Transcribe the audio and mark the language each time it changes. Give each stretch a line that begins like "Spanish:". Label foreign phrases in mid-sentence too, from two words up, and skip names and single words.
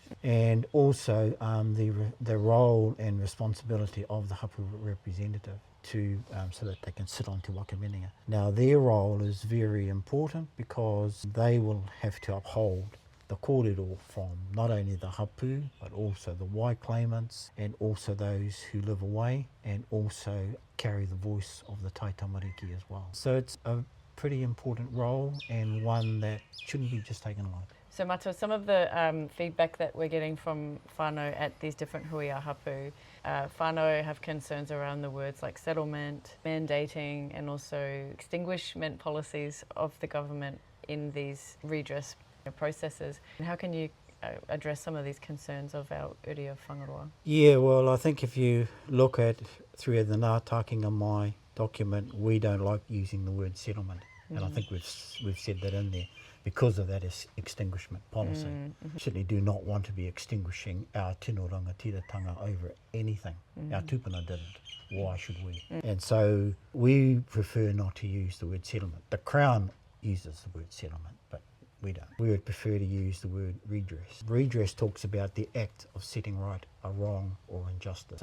English: And also the role and responsibility of the hapu representative so that they can sit on
Māori: te wakaminenga.
English: Now their role is very important because they will have to uphold the kōrero from not only the hapu but also the wai claimants and also those who live away, and also carry the voice of the
Māori: tai tamariki
English: as well. So it's a pretty important role and one that shouldn't be just taken lightly. So Matua, some of the feedback that we're getting from whānau at these different
Māori: huia hapu,
English: whānau have concerns around the words like settlement, mandating, and also extinguishment policies of the government in these redress processes. And how can you address some of these concerns of our uri of Whangaroa? Yeah, well, I think if you look at through the Ngā Takenga Mai document, we don't like using the word settlement, and I think we've said that in there because of that extinguishment policy. Certainly do not want to be extinguishing our
Māori: tino rangatiratanga
English: over anything. Our tupuna didn't. Why should we? And so we prefer not to use the word settlement. The Crown uses the word settlement, but we don't. We would prefer to use the word redress. Redress talks about the act of setting right a wrong or injustice.